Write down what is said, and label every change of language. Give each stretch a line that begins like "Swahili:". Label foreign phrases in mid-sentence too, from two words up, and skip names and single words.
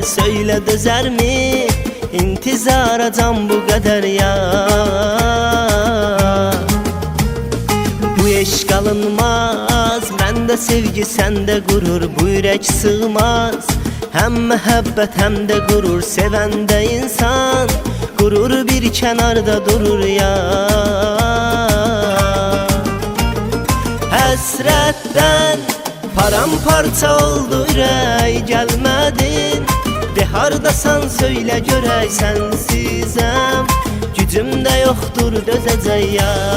Azerbaijani: Söylə dözər mi intizara can
Turkish: bu kadar
Azerbaijani: ya. Bu eşq alınmaz, məndə sevgi səndə qurur. Bu ürək sığmaz, hem məhəbbət hem de gurur. Sevəndə insan gurur bir kenarda durur ya. Həsrətdən paramparça oldu ürək, gəlmədin. De hardasan söylə görək, sensizəm gücüm də yoxdur dözəcək ya.